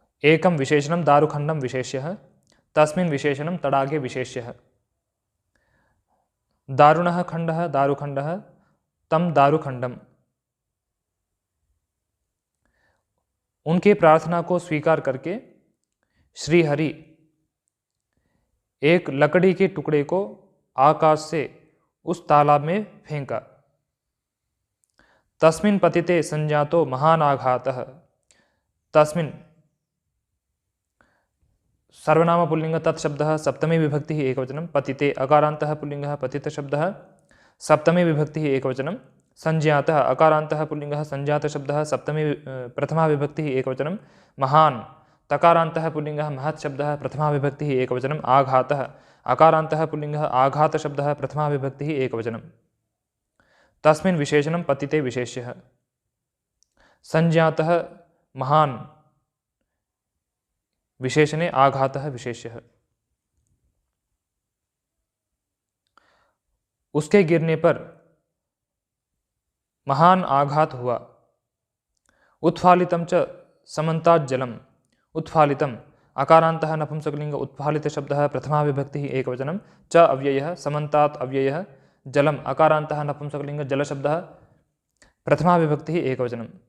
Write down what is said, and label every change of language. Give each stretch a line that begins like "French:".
Sanskrit: एकं विशेषणं दारुखण्डं विशेष्यः, तस्मिन् विशेषणं तडागे विशेष्यः। दारुणः खण्डः दारुखण्डः तं दारुखण्डम्।
Hindi: उनके प्रार्थना को स्वीकार करके श्रीहरि एक लकड़ी के टुकड़े को आकाश से उस तालाब में फेंका।
Sanskrit: तस्मिन् पतिते संजातो महान आघातः। तस्मिन् सर्वनाम पुल्लिंग तत्शब्दः सप्तमी विभक्तिः एकवचनं, पतिते अकारान्तः पुल्लिङ्गः पतितशब्दः सप्तमी विभक्तिः एकवचनं, संज्ञातः अकारान्तः पुल्लिङ्गः संज्ञातशब्दः सप्तमी प्रथमा विभक्तिः एकवचनं, महान् तकारान्तः पुल्लिङ्गः महत् शब्दः प्रथमा विभक्तिः एकवचनं, आघातः अकारान्तः पुल्लिङ्गः आघातशब्दः प्रथमा विभक्तिः एकवचनं। तस्मिन् विशेषणं पतिते विशेष्यः। संज्ञातः महान् विशेषणे आघातः विशेष्यः।
Hindi: उसके गिरने पर महान आघात हुआ।
Sanskrit: उत्फालितं च समन्तात् जलम्। उत्फालितम् अकारान्तः नपुंसकलिङ्ग उत्फालित शब्दः प्रथमा विभक्तिः एकवचनं, च अव्ययः समन्तात् अव्ययः, जलम् अकारान्तः नपुंसकलिङ्ग जलशब्दः प्रथमा विभक्तिः एकवचनं।